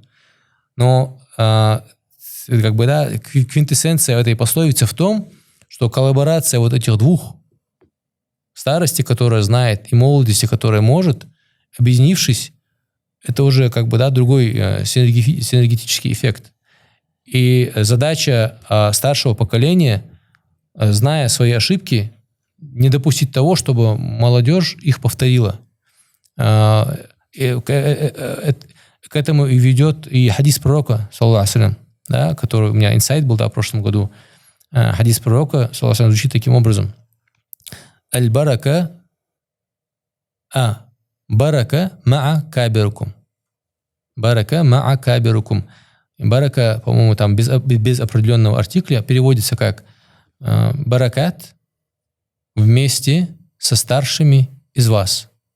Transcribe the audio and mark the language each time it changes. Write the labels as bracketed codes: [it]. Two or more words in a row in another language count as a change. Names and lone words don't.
[ru] Но квинтэссенция этой пословицы в том, что коллаборация вот этих двух, старости, которая знает, и молодости, которая может, объединившись, это уже другой синергетический эффект. И задача старшего поколения, зная свои ошибки, не допустить того, чтобы молодежь их повторила. К этому и ведет и хадис пророка, [ar] صلى الله عليه وسلم, [ru] да, который у меня инсайт был, да, в прошлом году. Хадис пророка, [ar] صلى الله عليه وسلم, [ru] звучит таким образом. [ar] البركة مع كبيركم. بركة مع كبيركم. [ru] Барака, по-моему, там без определенного артикля переводится как баракат вместе со старшими из вас.